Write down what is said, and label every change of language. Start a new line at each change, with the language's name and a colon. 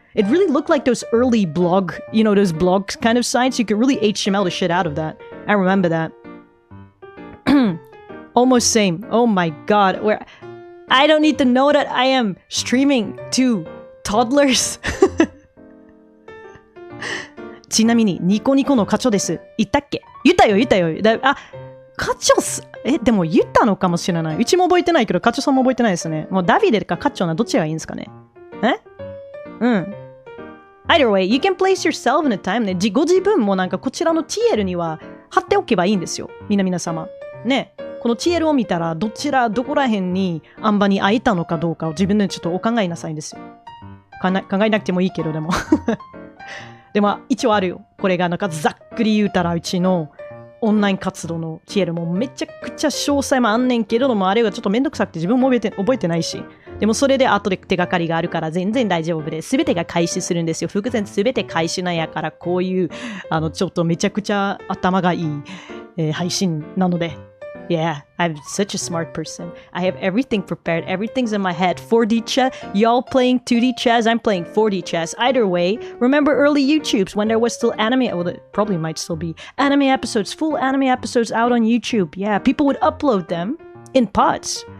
English: It really looked like those early blog, you know, those blog kind of sites. You could really HTML the shit out of that. I remember that. Almost same. Oh my god. Where I don't need to know that I am streaming to toddlers.
Japanese: ちなみにニコニコの課長です。言ったっけ？言ったよ。課長でも言ったのかもしれない。うちも覚えてないけど、課長さんも覚えてないですね。もうダビデか課長などっちがいいんですかね。
English: Either way, you can place yourself in a time ね。
Japanese: ご自分もなんかこちらの TL には貼っておけばいいんですよ。皆様。ね。この TL を見たら、どこら辺にアンバに会えたのかどうかを自分でちょっとお考えなさいんですよ。考えなくてもいいけど、でも。でも、一応あるよ。これがなんかざっくり言うたら、うちのオンライン活動の TL もめちゃくちゃ詳細もあんねんけれども、あれがちょっとめんどくさくて自分も覚えてないし。でもそれで後で手がかりがあるから全然大丈夫です。すべてが開始するんですよ。伏線すべて開始なんやから、こういう、ちょっとめちゃくちゃ頭がいい、配信なので、
English: Yeah, I'm such a smart person. I have everything prepared. Everything's in my head. 4D chess. Y'all playing 2D chess. I'm playing 4D chess. Either way, remember early YouTubes when there was still anime. Well, it probably might still be anime episodes, full anime episodes out on YouTube. Yeah, people would upload them in parts.